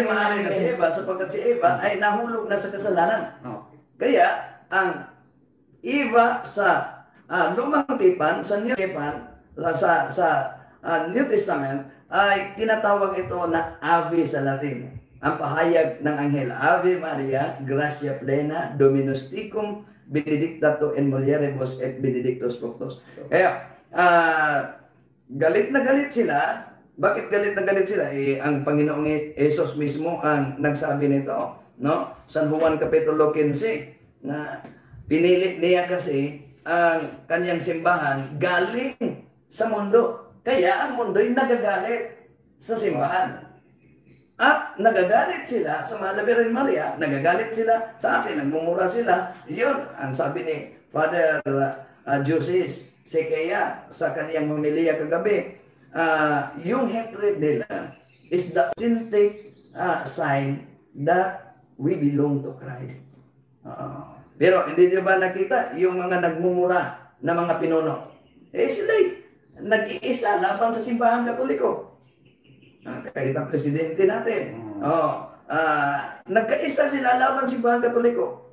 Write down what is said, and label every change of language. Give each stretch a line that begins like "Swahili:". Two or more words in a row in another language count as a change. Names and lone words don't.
Filipino: yun maaari na si Eva sapagkat si Eva ay nahulog na sa kasalanan. Oh. Kaya ang Eva sa lumang tipan, sa New Tipan,
English: New Testament,
Filipino: ay tinatawag ito na Ave sa Latin. Ang pahayag ng anghel,
Latin: Ave Maria, gratia plena, Dominus tecum, benedicta tu in mulieribus et benedictus fructus.
Filipino: Kaya, galit na galit sila. Bakit galit na galit sila? Ang Panginoong Jesus mismo ang nagsabi nito, no? San Juan Kapitulo 15, na pinilit niya kasi ang kanyang simbahan galing sa mundo. Kaya ang mundo'y nagagalit sa simbahan. At nagagalit sila sa Mahal na Birhen Maria, nagagalit sila sa atin, nagmumura sila. Yun, ang sabi ni Father Jusis Sequeia sa kaniyang homilya kagabi, yung hatred nila
English: is the authentic sign that we belong to Christ.
Filipino: Pero hindi nyo ba nakita yung mga nagmumura na mga pinuno? Sila'y nag-iisa laban sa simbahan Katoliko. Kahit ang presidente natin. Nagkaisa sila laban sa simbahan Katoliko.